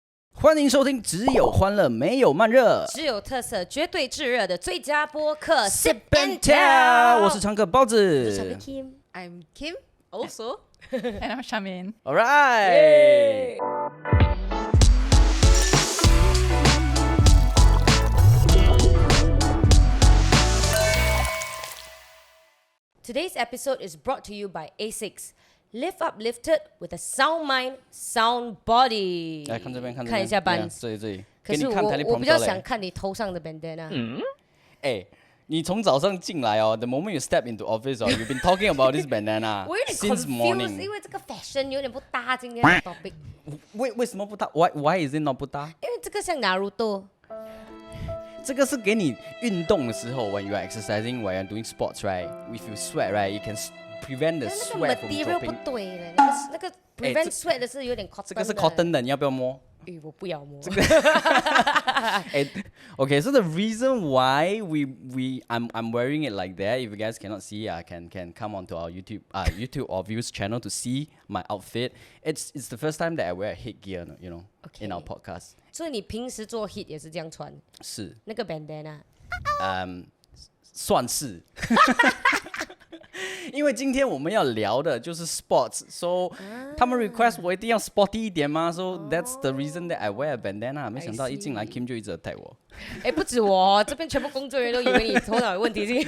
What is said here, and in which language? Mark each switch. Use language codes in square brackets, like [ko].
[zh] 欢迎收听只有欢乐没有慢热，只有特色绝对炙热的最佳播客 Sip and Tell， 我是常客包子，我是 Kim， [en] I'm Kim also and I'm Charmaine. All right. Today's episode is brought to you by ASICS. Lift uplifted with a sound mind, sound body. [zh] 来看这边，看一下 Bunz。这里。可是我比较想看你头上的 bandana。你从早上进来哦 [en] ，the moment you step into office you've been talking about this bandana [zh] 我有点 [en] since morning. confused， [zh] 因为这个 fashion 有点不搭今天的 topic。为什么不搭 [en] ？Why is it not [zh] 不搭？因为这个像 Naruto。这个是给你运动的时候 [en] ，when you are exercising, when you are doing sports, right? If you sweat, right, you can prevent the sweat from material 不 dropping. [zh] 对了，那个 [en] prevent sweat [zh] 的是有点 cotton 的。这个是 cotton 的，你要不要摸？我不要摸。 [en] Okay, so the reason why I'm wearing it like that, if you guys cannot see, can come onto our YouTube or views channel to see my outfit. It's the first time that I wear a headgear, you know, in our podcast. [zh] 所以你平时做 hit 也是这样穿？是。那个 bandana。算是。因为今天我们要聊的就是 [en] sports， so [zh] 他们 [en] request [zh] 我一定要 [en] sporty [zh] 一点嘛 [en] ，so that's the reason that I wear a bandana。 [zh] 没想到一进来 Kim 就一直 attack 我。不止我，这边全部工作人员都以为你头脑有问题。